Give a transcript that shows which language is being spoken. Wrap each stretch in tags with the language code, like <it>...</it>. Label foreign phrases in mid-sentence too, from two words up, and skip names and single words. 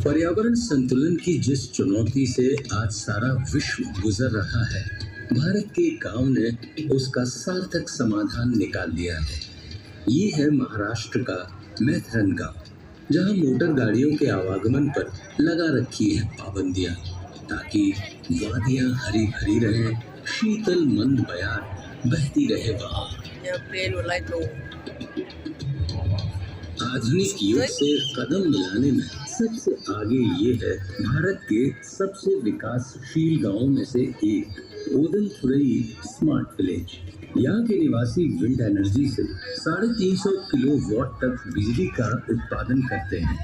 <hi>पर्यावरण संतुलन की जिस चुनौती से आज सारा विश्व गुजर रहा है, भारत के गांव ने उसका सार्थक समाधान निकाल दिया है। ये है महाराष्ट्र का मैथरन गांव, जहां मोटर गाड़ियों के आवागमन पर लगा रखी है पाबंदियां, ताकि वादियां हरी भरी रहें, शीतल मंद बयार बहती रहे वहां। ya plane wo lai thong आधुनिक युग से कदम मिलाने में सबसे आगे ये है भारत के सबसे विकासशील गांवों में से एक ओदनथुरई</hi> <en>smart village.</en> <hi>यहाँ के निवासी</hi> <en>wind energy</en> <hi>से 350 किलोवाट तक बिजली का उत्पादन करते हैं।</hi>